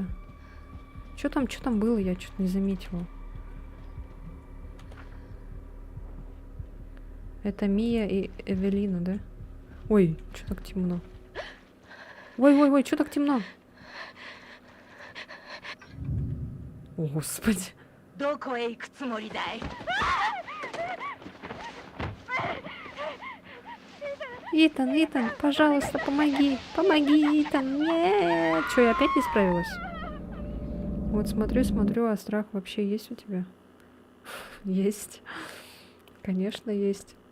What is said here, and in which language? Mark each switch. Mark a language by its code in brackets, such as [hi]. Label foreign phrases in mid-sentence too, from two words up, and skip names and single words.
[ru] Что там было, я что-то не заметила. Это Мия и Эвелина, да? Ой, что так темно? Ой, что так темно? О, Господи. [ja] どこへ行くつもりだい [ru] Итан, пожалуйста, помоги. Помоги, Итан. Нет. Что, я опять не справилась? Вот смотрю, а страх вообще есть у тебя? Есть. Конечно, есть.